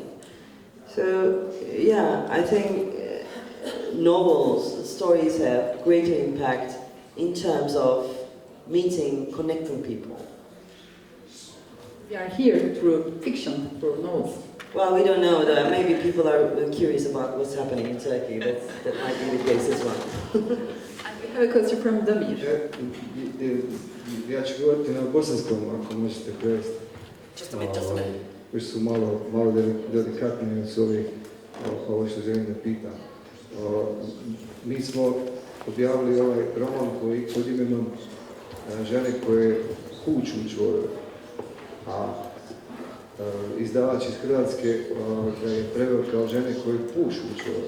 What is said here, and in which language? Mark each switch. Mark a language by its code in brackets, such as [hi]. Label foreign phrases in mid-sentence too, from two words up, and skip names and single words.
[en] So, yeah, I think novels, stories have greater impact in terms of meeting, connecting people. We are here through fiction, through novels. Well, we don't know that. Maybe people are curious about what's happening in Turkey. That might be the case as well. And we have a question from Damir. [bs] Ja ću govoriti na bosanskom, ako možete prevesti. [en] Just a minute. [bs] Koji su malo delikatnije od ovo što želim da pitam. Mi smo objavili ovaj roman pod imenom žene koje kuću u čvoru, a izdavač iz Hrvatske ga je preveo kao žene koje pušu u čvoru.